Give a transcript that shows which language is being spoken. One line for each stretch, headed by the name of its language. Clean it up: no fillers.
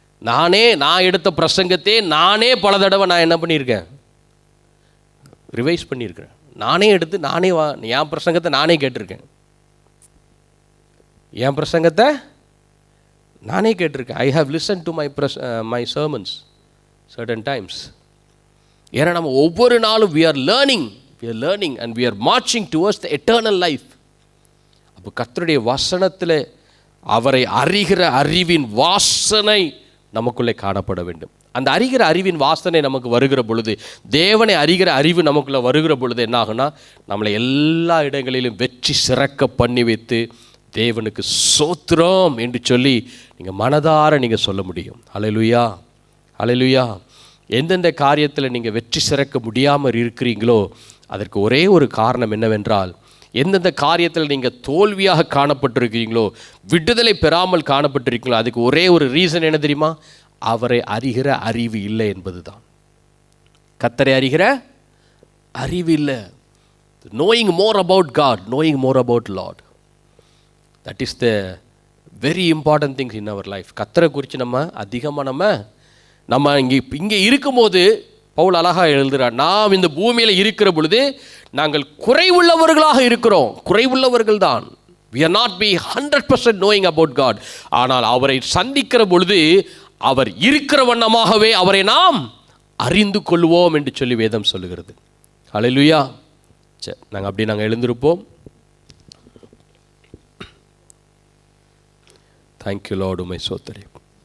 Tamil: நான் எடுத்த பிரசங்கத்தை நானே பல தடவை நான் என்ன பண்ணியிருக்கேன், ரிவைஸ் பண்ணியிருக்கிறேன். நானே எடுத்து என் பிரசங்கத்தை நானே கேட்டிருக்கேன். என் பிரசங்கத்தை நானே கேட்டிருக்கேன்.
English: I have listen to my sermons certain times.
Tamil: ஏன்னா நம்ம ஒவ்வொரு நாளும்
English: we are learning and we are marching towards the eternal life.
Tamil: அப்போ கர்த்தருடைய வசனத்தில் அவரை அறிகிற அறிவின் வாசனை நமக்குள்ளே காணப்பட வேண்டும். அந்த அறிகிற அறிவின் வாசனை நமக்கு வருகிற பொழுது, தேவனை அறிகிற அறிவு நமக்குள்ளே வருகிற பொழுது என்ன ஆகுனா, நம்மளை எல்லா இடங்களிலும் வெற்றி சிறக்க பண்ணி வைத்து தேவனுக்கு ஸ்தோத்திரம் என்று சொல்லி நீங்கள் மனதார நீங்கள் சொல்ல முடியும். ஹல்லேலூயா. எந்தெந்த காரியத்தில் நீங்கள் வெற்றி சிறக்க முடியாமல் இருக்கிறீங்களோ அதற்கு ஒரே ஒரு காரணம் என்னவென்றால், எந்தெந்த காரியத்தில் நீங்கள் தோல்வியாக காணப்பட்டிருக்கிறீங்களோ, விடுதலை பெறாமல் காணப்பட்டிருக்கீங்களோ, அதுக்கு ஒரே ஒரு ரீசன் என்ன தெரியுமா? அவரை அறிகிற அறிவு இல்லை என்பது தான். கர்த்தரை அறிகிற அறிவு இல்லை.
English: knowing more about God, knowing more about Lord, that is the very important things in our life.
Tamil: கர்த்தரை குறித்து நம்ம அதிகமாக நம்ம இங்கே இருக்கும்போது பவுல் அழகாக எழுதுகிறார், நாம் இந்த பூமியில் இருக்கிற பொழுது நாங்கள் குறைவுள்ளவர்களாக இருக்கிறோம். குறைவுள்ளவர்கள் தான்.
English: we are not be 100% knowing about God.
Tamil: ஆனால் அவரை சந்திக்கிற பொழுது அவர் இருக்கிற வண்ணமாகவே அவரை நாம் அறிந்து கொள்வோம் என்று சொல்லி வேதம் சொல்லுகிறது. ஹல்லேலூயா. சரி, நாங்கள் எழுந்திருப்போம்.
English: thank you lord,
Tamil: உம்மை ஸ்தோத்திரம்.